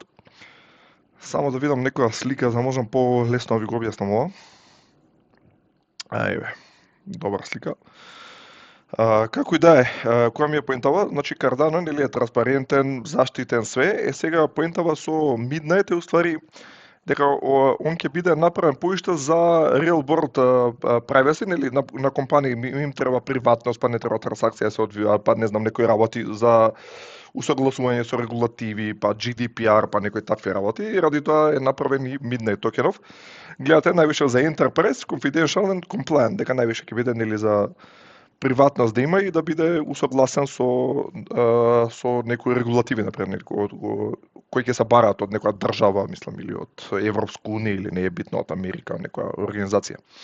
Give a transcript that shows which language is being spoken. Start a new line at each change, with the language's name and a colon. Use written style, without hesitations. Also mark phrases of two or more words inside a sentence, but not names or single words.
Macedonian: Само да видам некоја слика за можам по-лесно да ви го објаснам ова. Ајде, добра слика. Како и да е, која ми е поентава, значи Cardano нели е транспарентен, заштитен све, сега поентава со Midnight е уствари дека он ќе биде направен поиште за
English: real world privacy,
Macedonian: нели на компании им треба приватност, па не треба трансакција се одвива, па не знам некои работи за усогласување со регулативи, па GDPR, па некои такви работи, и ради тоа е направен и Midnight токенов. Гледате највише за
English: Enterprise, Confidential and Compliant,
Macedonian: дека највише ќе биде нели за приватност да има и да биде усогласен со некои регулативи, например, кои ќе се бараат од некоја држава, мислам, или од Европска унија, или не е битно од Америка, некоја организација.